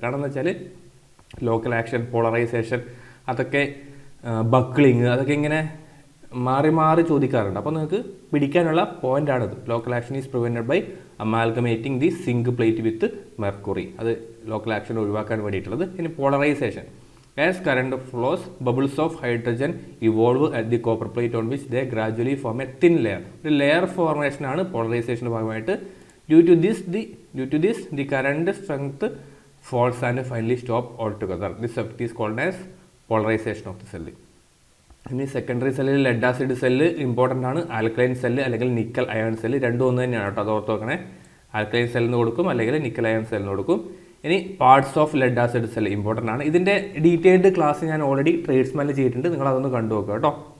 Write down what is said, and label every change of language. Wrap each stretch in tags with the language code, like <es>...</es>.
<ml>കാരണം എന്ന് വെച്ചാൽ ലോക്കൽ ആക്ഷൻ, പോളറൈസേഷൻ, അതൊക്കെ ബക്ലിങ്, അതൊക്കെ ഇങ്ങനെ മാറി മാറി ചോദിക്കാറുണ്ട്. അപ്പോൾ നിങ്ങൾക്ക് പിടിക്കാനുള്ള പോയിന്റാണിത്.</ml> <en>Local action is prevented by amalgamating the zinc plate with mercury.</en> <ml>അത് ലോക്കൽ ആക്ഷൻ ഒഴിവാക്കാൻ വേണ്ടിയിട്ടുള്ളത്. ഇനി polarisation.</ml> <en>As current flows, bubbles of hydrogen evolve at the copper plate on which they gradually form a thin layer.</en> <ml>ഒരു layer formation ആണ് പോളറൈസേഷൻ്റെ ഭാഗമായിട്ട്.</ml> <en>Due to this, the current strength falls and finally stop altogether. This effect is called as polarization of the cell.</en> <ml>ഇനി secondary സെല്ലിൽ lead acid cell important ആണ്. Alkaline cell അല്ലെങ്കിൽ nickel iron cell രണ്ടും ഒന്ന് തന്നെയാണ് കേട്ടോ, അത് ഓർത്ത് വെക്കണേ. ആൽക്കലൈൻ സെല്ലിന് കൊടുക്കും അല്ലെങ്കിൽ നിക്കൽ അയൺ സെല്ലിന് കൊടുക്കും. ഇനി parts of lead acid cell important ആണ്. ഇതിൻ്റെ ഡീറ്റെയിൽഡ് ക്ലാസ് ഞാൻ ഓൾറെഡി ട്രേഡ്സ്മാനിൽ ചെയ്തിട്ടുണ്ട്, നിങ്ങൾ അതൊന്ന് കണ്ടു നോക്കുക കേട്ടോ.</ml>